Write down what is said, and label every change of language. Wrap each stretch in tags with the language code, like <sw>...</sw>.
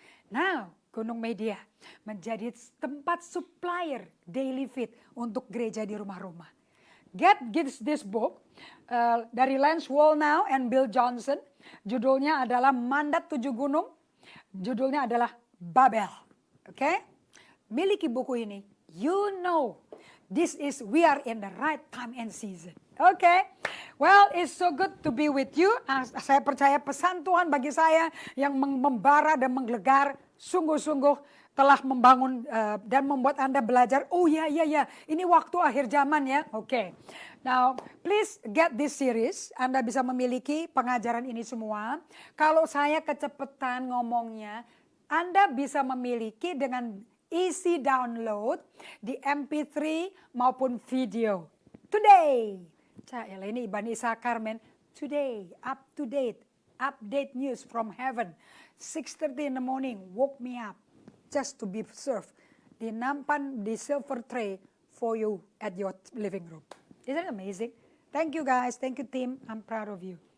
<en>Now</en> <id>Gunung Media menjadi tempat supplier daily feed untuk gereja di rumah-rumah.</id> <en>God gives this book</en> <id>dari</id> <en>Lance Wallnau and Bill Johnson.</en> <id>Judulnya adalah Mandat 7 Gunung. Judulnya adalah Babel. Okay? Miliki buku ini.</id> <en>You know, we are in the right time and season. Okay? Well, it's so good to be with you.</en> <id>Saya percaya pesan Tuhan bagi saya yang membara dan menggelegar sungguh-sungguh telah membangun dan membuat Anda belajar. Oh ya, ini waktu akhir zaman ya. Oke.</id> <en>Now, please get this series.</en> <id>Anda bisa memiliki pengajaran ini semua. Kalau saya kecepatan ngomongnya, Anda bisa memiliki dengan</id> <en>easy download</en> <id>di MP3 maupun video.</id> <en>Today.</en> <id>Ini</id> <en>Bani Issachar, man. Today, up to date. Update news from heaven. 6:30 in the morning, woke me up. Just to be served</en> <id>dinampan di</id> <en>silver tray for you at your living room. Isn't it amazing? Thank you guys, thank you team, I'm proud of you.</en>